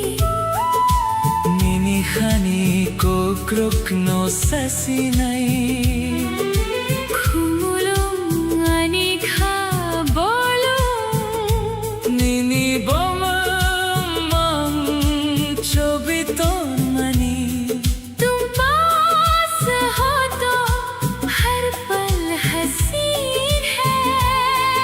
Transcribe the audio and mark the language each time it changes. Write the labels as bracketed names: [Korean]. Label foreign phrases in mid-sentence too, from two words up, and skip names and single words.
[Kok Borok] Nini khani ko krok no sasinai Khumulong ani khabolong Nini bomang chobiton mani [Hindi] तुम पास हो तो हर पल हसीन है